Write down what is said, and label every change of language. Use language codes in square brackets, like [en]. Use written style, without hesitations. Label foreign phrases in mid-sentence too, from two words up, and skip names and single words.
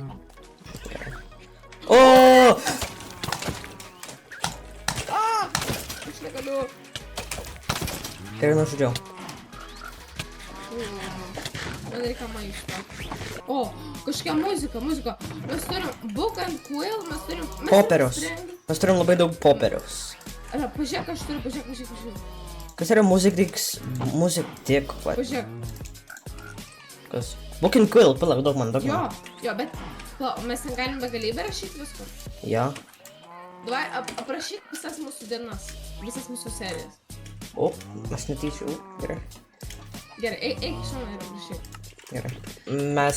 [lt] O! Aš negaliu. Gerai, nužudžiau. Man reikia maisto. O, kažkokia muzika. Mes turim [en] book and quill, [lt] mes turim... Popieriaus. Mes turim labai daug popieriaus. Pažiūrėk, aš turiu, pažiūrėk. Kas yra music tik, va. Pažiūrėk. Kas? [en] Book and quill, [lt] palauk, daug man. Jo, bet... Mes ten galim begalybę rašyti visko. Jo. Davai, aprašyk visas mūsų dienas. Visas mūsų serijas. O, aš netyčiau. Gerai. Gerai, eik iš mano ir aprašyk. Gerai. Mes...